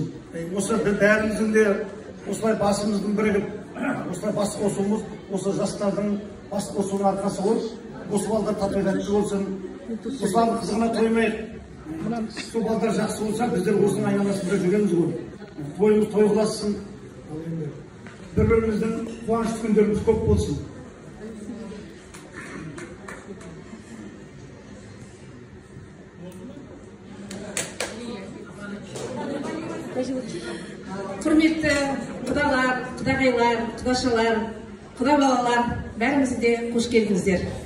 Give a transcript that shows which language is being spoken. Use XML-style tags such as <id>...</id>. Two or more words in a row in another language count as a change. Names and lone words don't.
<kk>Осы бәріміздің де осылай басымыздың бірігіп, осылай бас қосуымыз, осы жастардың бас қосуының арқасы ғой. Осы балдар тату-тәтті болсын. Осылардың қызығына тоймайық. Сол балдар жақсы болса, біздер осының айналасында жүреміз ғой. Тойымыз той қыласын,</kk> <uz>Bir-birimizden quvonchli kunlarimiz ko'p bo'lsin.</uz> <kk>Құрметті құдалар, құдағайлар, құдашалар, құда балалар, бәріңіз де қош келдіңіздер.</kk>